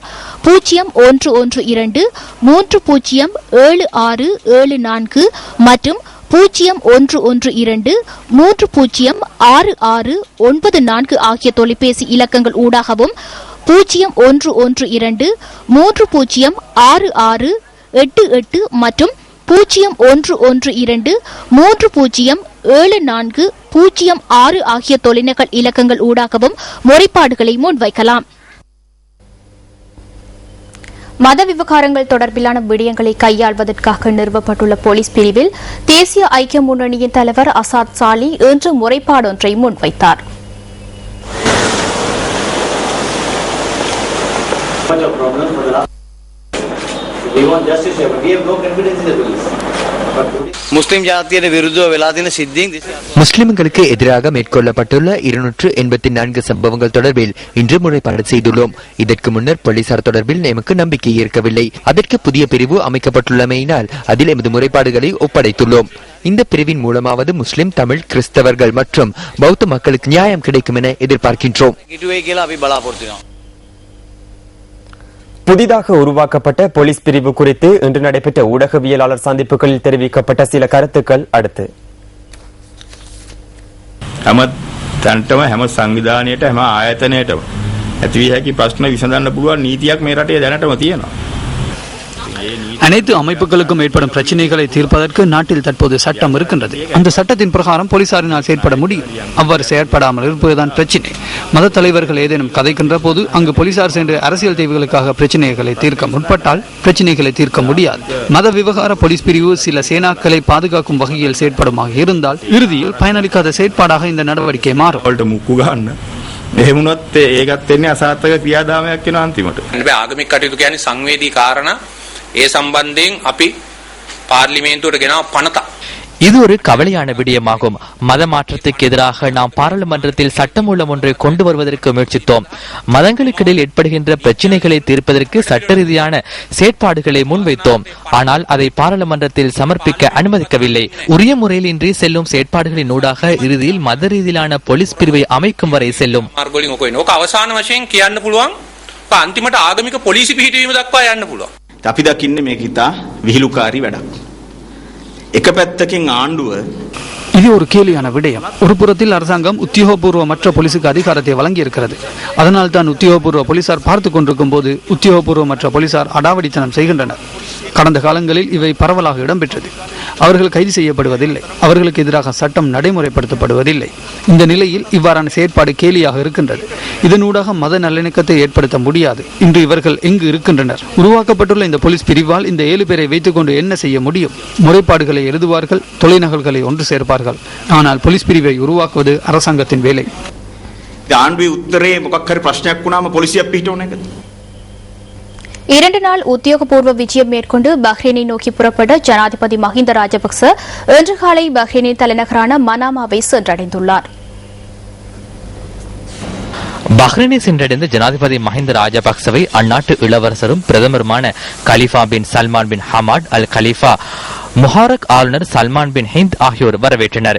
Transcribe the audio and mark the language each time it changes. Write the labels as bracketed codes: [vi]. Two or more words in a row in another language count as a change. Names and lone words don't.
[ta] 0112 307674 மற்றும் 0112 306694 ஆகிய தொலைபேசி இலக்கங்கள் ஊடாகவும் 0112 306688 மற்றும் 0112 307406 ஆகிய தொலைநகல் இலக்கங்கள் ஊடாகவும் முறைப்பாடுகளை முன்வைக்கலாம். மத விவகாரங்கள் தொடர்பிலான விடயங்களை கையாள்வதற்காக நிறுவப்பட்டுள்ள போலீஸ் பிரிவில் தேசிய ஐக்கிய முன்னணியின் தலைவர் அசாத் சாலி இன்று முறைப்பாடொன்றை முன்வைத்தார். [en] We want justice, but we have no confidence in the police. [si] මුස්ලිම් ජාතියට විරුද්ධව වෙලා තියෙන සිද්ධීන් [ta] முஸ்லிம்களுக்கு எதிராக மேற்கொள்ளப்பட்டுள்ள 284 சம்பவங்கள் தொடர்பில் இன்று முறைப்பாடு செய்துள்ளோம். இதற்கு முன்னர் போலீசார் தொடர்பில் எமக்கு நம்பிக்கை இருக்கவில்லை. அதற்கு புதிய பிரிவு அமைக்கப்பட்டுள்ளமையினால் அதில் எமது முறைப்பாடுகளை ஒப்படைத்துள்ளோம். இந்த பிரிவின் மூலமாவது முஸ்லிம், தமிழ், கிறிஸ்தவர்கள் மற்றும் பௌத்த மக்களுக்கு நியாயம் கிடைக்கும் என எதிர்பார்க்கின்றோம். புதிதாக உருவாக்கப்பட்ட போலீஸ் பிரிவு குறித்து இன்று நடைபெற்ற ஊடகவியலாளர் சந்திப்புகளில் தெரிவிக்கப்பட்ட சில கருத்துக்கள் அடுத்து. [si] හැම තැනටම හැම සංවිධානයට හැම ආයතනයටම ඇති විය හැකි ප්‍රශ්න විසඳන්න පුළුවන් නීතියක් මේ රටේ දැනටම තියෙනවා. [ta] அனைத்து அமைப்புகளுக்கும் ஏற்படும் பிரச்சனைகளை தீர்ப்பதற்கு நாட்டில் தற்போது சட்டம் இருக்கின்றது. அந்த சட்டத்தின் பிரகாரம் போலீசாரினால் செயற்பட முடியும். அவ்வாறு செயற்படாமல் இருப்பதுதான் பிரச்சினை. மத தலைவர்கள் ஏதேனும் கதைக்கின்ற போது அங்கு போலீசார் சென்று அரசியல் தேவைகளுக்காக பிரச்சனைகளை தீர்க்க முற்பட்டால் பிரச்சனைகளை தீர்க்க முடியாது. மத விவகார போலீஸ் பிரிவு சில சேனாக்களை பாதுகாக்கும் வகையில் செயற்படுமாக இருந்தால் இறுதியில் பயனளிக்காத செயற்பாடாக இந்த நடவடிக்கை மாறும். [si] එහෙමුණොත් ඒකත් වෙන්නේ අසාර්ථක ක්‍රියාදාමයක් වෙනවා අන්තිමට. හැබැයි ආගමික කටයුතු කියන්නේ සංවේදී කාරණා. ඒ සම්බන්ධයෙන් අපි පාර්ලිමේන්තුවට ගෙනාව පනත. [ta] இது ஒரு கவலையான விடயமாகும். மத மாற்றத்துக்கு எதிராக நாம் பாராளுமன்றத்தில் சட்டமூலம் ஒன்றை கொண்டு வருவதற்கு முயற்சித்தோம். மதங்களுக்கிடையில் ஏற்படுகின்ற பிரச்சினைகளை தீர்ப்பதற்கு சட்ட ரீதியான செயற்பாடுகளை முன்வைத்தோம். ஆனால் அதை பாராளுமன்றத்தில் சமர்ப்பிக்க அனுமதிக்கவில்லை. உரிய முறையில் இன்றி செல்லும் செயற்பாடுகளின் ஊடாக இறுதியில் மத ரீதியிலான போலீஸ் பிரிவை அமைக்கும் வரை செல்லும். [si] අවසාන වශයෙන් කියන්න පුළුවන් අන්තිමට ආගමික පොලිසි පිහිටවීම දක්වා යන්න පුළුවන්. අපි දකින්නේ මේක ඉතා විහිළුකාරී වැඩක්. එක පැත්තකින් ආණ්ඩුව [ta] இது ஒரு கேலியான விடயம். ஒரு புறத்தில் அரசாங்கம் உத்தியோகபூர்வமற்ற போலீசுக்கு அதிகாரத்தை வழங்கி இருக்கிறது. அதனால் தான் உத்தியோகபூர்வ போலீசார் பார்த்துக் கொண்டிருக்கும் போது உத்தியோகபூர்வமற்ற போலீசார் அடாவடித்தனம் செய்கின்றனர். கடந்த காலங்களில் இவை பரவலாக இடம்பெற்றது. அவர்கள் கைது செய்யப்படுவதில்லை. அவர்களுக்கு எதிராக சட்டம் நடைமுறைப்படுத்தப்படுவதில்லை. இந்த நிலையில் இவ்வாறான செயற்பாடு கேலியாக இருக்கின்றது. இதனூடாக மத நல்லிணக்கத்தை ஏற்படுத்த முடியாது. இன்று இவர்கள் எங்கு இருக்கின்றனர்? உருவாக்கப்பட்டுள்ள இந்த போலீஸ் பிரிவால் இந்த 7 பேரை வைத்துக் கொண்டு என்ன செய்ய முடியும்? முறைப்பாடுகளை எழுதுவார்கள், தொலைநகல்களை ஒன்று சேர்ப்பார்கள். ஆனால் போலீஸ் பிரிவை உருவாக்குவது அரசாங்கத்தின் வேலை. [si] ආණ්ඩුවේ උත්තරේ මොකක් හරි ප්‍රශ්නයක් වුණාම පොලිසියක් පිටවන එකද? [ta] 2 நாள் உத்தியோகபூர்வ விஜயம் மேற்கொண்டு பஹ்ரைனை நோக்கி புறப்பட்ட ஜனாதிபதி மஹிந்த ராஜபக்ச இன்று காலை பஹ்ரைனின் தலைநகரான மனாமாவை சென்றடைந்துள்ளார். பஹ்ரைனை சென்றடைந்த ஜனாதிபதி மஹிந்த ராஜபக்சவை அந்நாட்டு இளவரசரும் பிரதமருமான கலிஃபா பின் சல்மான் பின் ஹமாட் அல் கலிஃபா, முஹாரக் ஆளுநர் சல்மான் பின் ஹிந்த் ஆகியோர் வரவேற்றனர்.